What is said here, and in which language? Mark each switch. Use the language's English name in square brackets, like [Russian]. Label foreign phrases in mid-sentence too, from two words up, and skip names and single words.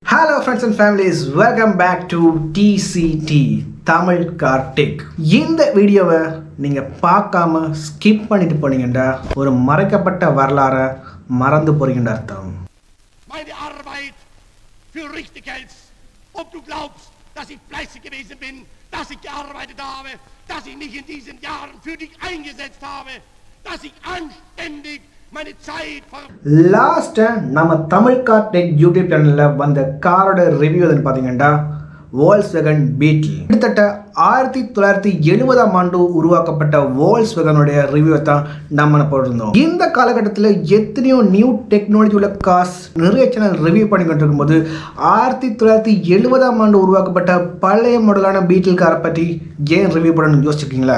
[English] Hello friends and families, welcome back to TCT Tamil Car Tech. [Tamil] இந்த வீடியோவை நீங்க பார்க்காம ஸ்கிப் பண்ணிட்டு போனீங்கடா ஒரு மறைக்கப்பட்ட வரலாறை மறந்து போறீங்கன்னு அர்த்தம். [German] Meine Arbeit für richtig hältst, ob du glaubst, dass ich fleißig gewesen bin, dass ich gearbeitet habe, dass ich mich in diesen Jahren für dich eingesetzt habe, dass ich anständig [Tamil] லாஸ்ட் நம்ம தமிழ் கார் டெக் [English] YouTube channel [Tamil] வந்த காரோட ரிவ்யூ எதுன்னு பாத்தீங்கன்னா Volkswagen Beetle. கிட்டத்தட்ட 1970ஆம் ஆண்டு உருவாக்கப்பட்ட Volkswagenனுடைய ரிவ்யூ தான் நம்ம போட்டிருந்தோம். இந்த காலகட்டத்தில் எத்தனையோ [English] new technology [Tamil] உள்ள கார்ஸ் நிறைய [English] channel review [Tamil] பண்ணிக்கிட்டு இருக்கும்போது 1970ஆம் ஆண்டு உருவாக்கப்பட்ட பழைய மாடலான பீட்டில் காரை பற்றி ஏன் ரிவ்யூ பண்ணணும்னு யோசிச்சிருக்கீங்களா?